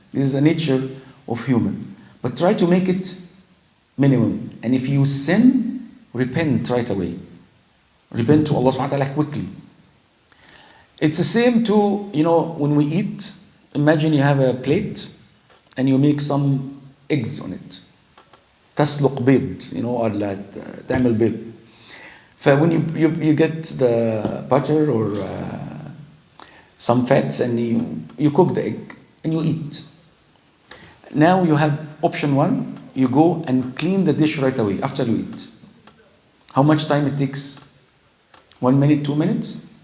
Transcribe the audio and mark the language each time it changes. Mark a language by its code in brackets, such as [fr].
[en] This is the nature of human. But try to make it minimum. And if you sin, repent right away. Repent to Allah subhanahu wa ta'ala quickly. It's the same to, when we eat, imagine you have a plate and you make some eggs on it. [ar] تسلق بيض, or تعمل بيض. [en] When you get the butter or some fats and you cook the egg and you eat. Now you have option one, you go and clean the dish right away after you eat. How much time it takes? 1 minute, 2 minutes?